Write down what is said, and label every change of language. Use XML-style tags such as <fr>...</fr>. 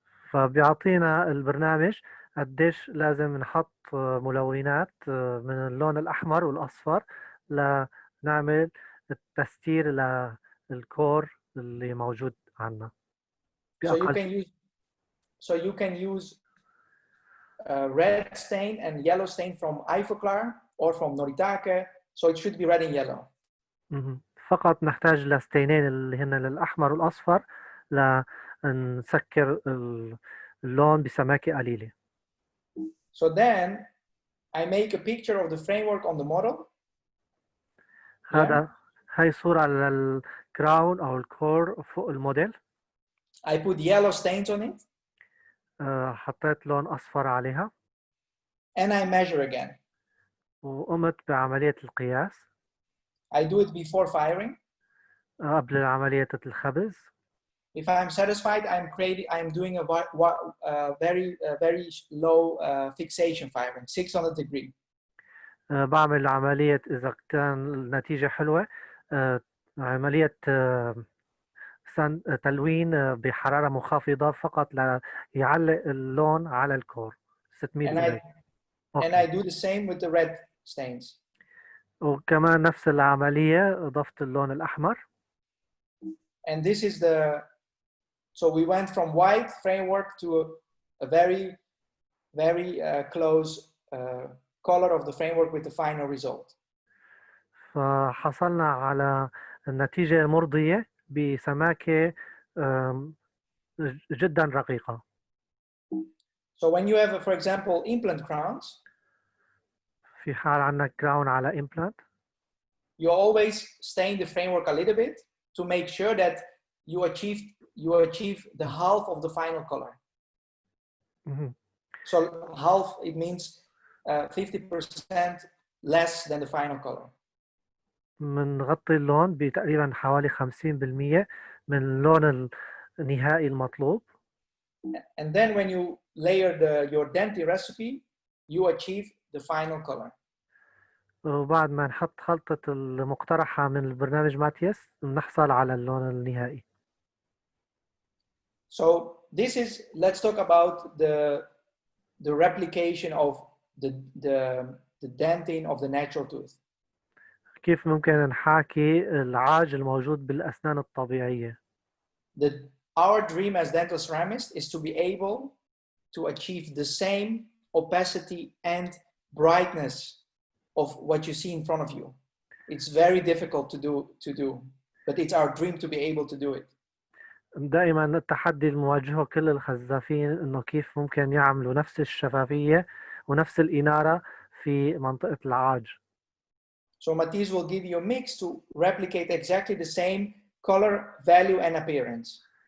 <ar>فبيعطينا البرنامج قديش لازم نحط ملونات من اللون الأحمر والأصفر لنعمل التستير للكور اللي موجود عندنا.</ar> <en>So you can use red stain and yellow stain from Ivoclar or from Noritake. So it should be red and yellow.</en> <ar>فقط نحتاج لستينين اللي هن للأحمر والأصفر لنسكر اللون بسماكة قليلة.</ar> <en>So then I make a picture of the framework on the model.</en> <ar>هاي صورة للكراون أو الكور فوق الموديل.</ar> <en>I put yellow stains on it.</en> <ar>حطيت لون أصفر عليها.</ar> <en>And I measure again.</en> <ar>وقمت بعملية القياس.</ar> <en>I do it before firing.</en> <ar>قبل عملية الخبز.</ar> <en>If I'm satisfied, I'm doing a very low fixation firing, 600 degree.</en> <ar>بعمل عملية إذا كان النتيجة حلوة عملية تلوين بحرارة منخفضة فقط ليعلق اللون على الكور 600 درجة.</ar> <en>And I do the same with the red stains.</en> <ar>وكمان نفس العملية أضفت اللون الأحمر.</ar> <en>And this is so we went from white framework to a very close color of the framework with the final result.</en> <ar>فحصلنا على النتيجة مرضية بسماكة جدا رقيقة.</ar> <en>So when you have, for example, implant crowns,</en> <ar>في حال عندك crown على implant,</ar> <en>you always stain the framework a little bit to make sure that you achieve the half of the final color. So half, it means 50% less than the final color.</en> <ar>منغطي اللون بتقريبا حوالي 50% من اللون النهائي المطلوب.</ar> <en>And then when you layer your denti recipe, you achieve the final color.</en> <ar>وبعد ما نحط خلطة المقترحة من البرنامج ماتيس نحصل على اللون النهائي.</ar> <en>So this is, let's talk about the replication of the dentin of the natural tooth.</en> <ar>كيف ممكن نحاكي العاج الموجود بالأسنان الطبيعية؟</ar> <en>Our dream as dental ceramists is to be able to achieve the same opacity and brightness of what you see in front of you. It's very difficult to do, but it's our dream to be able to do it.</en> <ar>دائما التحدي المواجهه كل الخزافين انه كيف ممكن يعملوا نفس الشفافية ونفس الإنارة في منطقة العاج.</ar> <en>So matisse will give you a mix to replicate exactly the same color, value and appearance.</en>